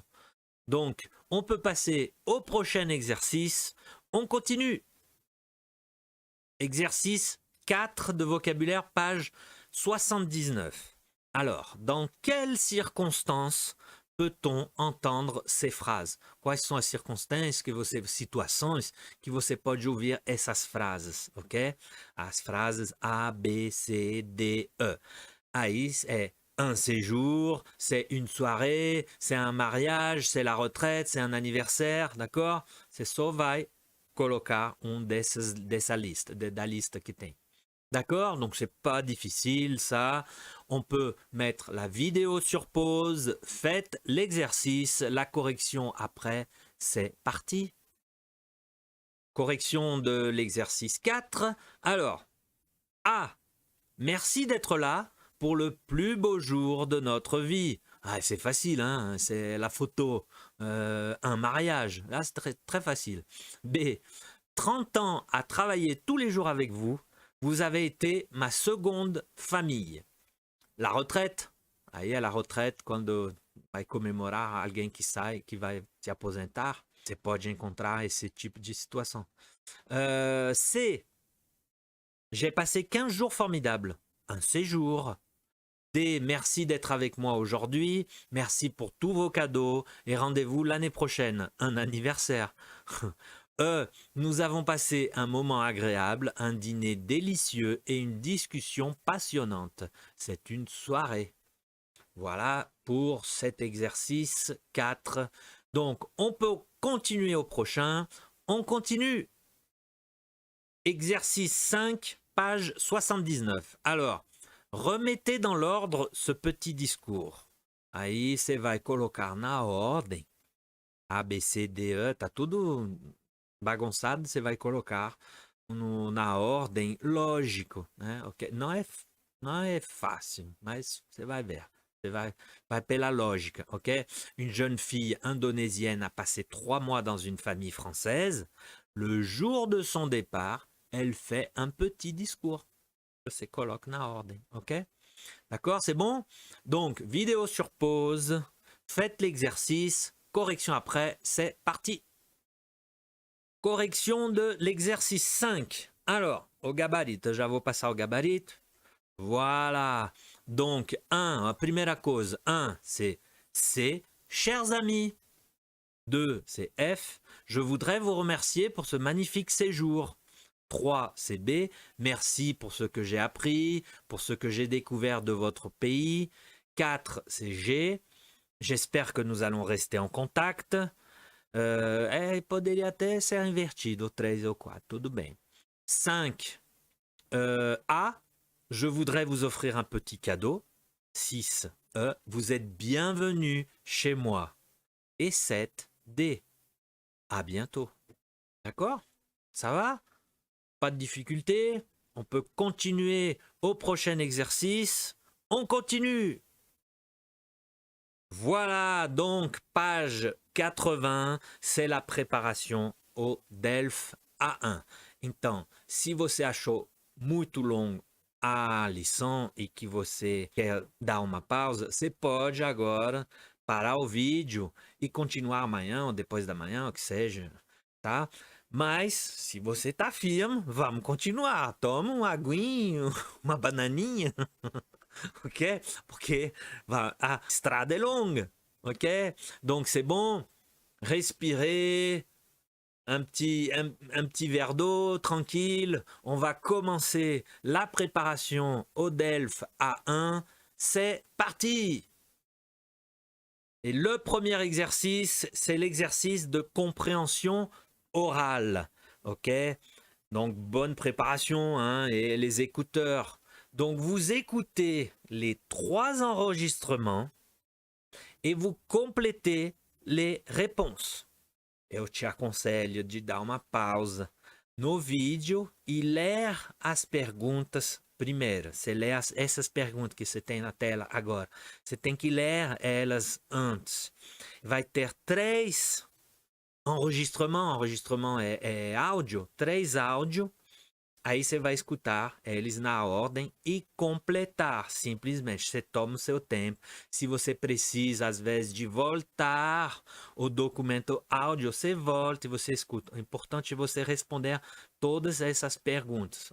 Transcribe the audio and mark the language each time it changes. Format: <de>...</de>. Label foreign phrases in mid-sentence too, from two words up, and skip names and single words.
<fr>Donc, on peut passer au prochain exercice. On continue. Exercice 4 de vocabulaire, page 79. Alors, dans quelles circonstances peut-on entendre ces phrases?</fr> <pt>Quais são as circunstâncias que você, situações que você pode ouvir essas frases, ok? As frases A, B, C, D, E.</pt> <fr>Aí é un séjour, c'est une soirée, c'est un mariage, c'est la retraite, c'est un anniversaire, d'accord?</fr> <pt>Você só vai colocar dessa lista, da lista que tem.</pt> <fr>D'accord? Donc, c'est pas difficile, ça. On peut mettre la vidéo sur pause. Faites l'exercice. La correction après, c'est parti. Correction de l'exercice 4. Alors, A. Merci d'être là pour le plus beau jour de notre vie. Ah, c'est facile, hein? C'est la photo. Un mariage. Là, c'est très, très facile. B. 30 ans à travailler tous les jours avec vous. Vous avez été ma seconde famille. La retraite. Aí à la retraite,</fr> <pt>quando vai comemorar alguém que sai, que vai se aposentar, você pode encontrar esse tipo de situação.</pt> <fr>C. J'ai passé 15 jours formidables. Un séjour. D. Merci d'être avec moi aujourd'hui. Merci pour tous vos cadeaux. Et rendez-vous l'année prochaine. Un anniversaire. Nous avons passé un moment agréable, un dîner délicieux et une discussion passionnante. C'est une soirée. Voilà pour cet exercice 4. Donc, on peut continuer au prochain. On continue. Exercice 5, page 79. Alors, remettez dans l'ordre ce petit discours.</fr> <pt>Aí você vai colocar na ordem. A, B, C, D, E, tá tudo bagunçado, você vai colocar na ordem lógico, né? Okay? Não é fácil, mas você vai ver. Você vai pela lógica, ok?</pt> <fr>Une jeune fille indonésienne a passé 3 mois dans une famille française. Le jour de son départ, elle fait un petit discours.</fr> <pt>Você coloque na ordem, ok?</pt> <fr>D'accord, c'est bon? Donc, vidéo sur pause, faites l'exercice, correction après, c'est parti! Correction de l'exercice 5. Alors, au gabarit,</fr> <pt>já vou passar</pt> <fr>au gabarit.</fr> <pt>Voilà.</pt> <fr>Donc, 1, première cause. 1, c'est C, chers amis. 2, c'est F, je voudrais vous remercier pour ce magnifique séjour. 3, c'est B, merci pour ce que j'ai appris, pour ce que j'ai découvert de votre pays. 4, c'est G, j'espère que nous allons rester en contact.</fr> <pt>Poderia até ser invertido, 3 ou 4, tudo bem.</pt> <fr>5, A, je voudrais vous offrir un petit cadeau. 6. E, vous êtes bienvenue chez moi. Et 7. D, à bientôt. D'accord? Ça va? Pas de difficulté? On peut continuer au prochain exercice. On continue! Voilà, donc page 80, c'est la préparation au DELF A1.</fr> <pt>Então, se você achou muito longo a lição e que você quer dar uma pausa, você pode agora parar o vídeo e continuar amanhã ou depois da manhã, o que seja, tá? Mas, se você tá firme, vamos continuar. Toma um aguinho, uma bananinha. Ok? Porque a estrada</pt> <fr>est longue.</fr> <pt>Ok?</pt> <fr>Donc c'est bon. Respirez. Un petit verre d'eau, tranquille. On va commencer la préparation au DELF A1. C'est parti! Et le premier exercice, c'est l'exercice de compréhension orale. Ok? Donc bonne préparation, hein, et les écouteurs. Donc vous écoutez les 3 enregistrements et vous complétez les réponses.</fr> <pt>Eu te aconselho de dar uma pausa no vídeo e ler as perguntas primeiro. Você lê essas perguntas que você tem na tela agora. Você tem que ler elas antes. Vai ter 3 enregistrements. Enregistrement é áudio. 3 áudios. Aí você vai escutar eles na ordem e completar. Simplesmente, você toma o seu tempo. Se você precisa, às vezes, de voltar o documento áudio, você volta e você escuta. O importante é você responder todas essas perguntas.</pt>